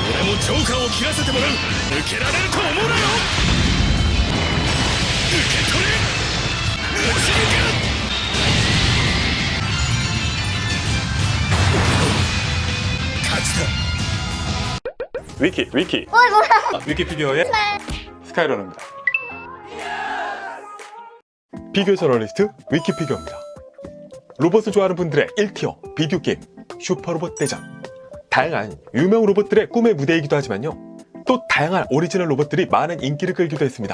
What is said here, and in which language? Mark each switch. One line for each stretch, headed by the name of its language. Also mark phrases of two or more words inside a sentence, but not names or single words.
Japanese: もジョーカーを切らせてもらう。抜けられると思うなよ。受け取れ。打ち抜け。勝ちだ。
Korean: 위키 어이 뭐야? 위키피규어의 스카이러너입니다. 피규어 저널리스트 위키피규어입니다. 로봇을 좋아하는 분들의 1티어 비디오 게임 슈퍼로봇 대전. 다양한 유명 로봇들의 꿈의 무대이기도 하지만요, 또 다양한 오리지널 로봇들이 많은 인기를 끌기도 했습니다.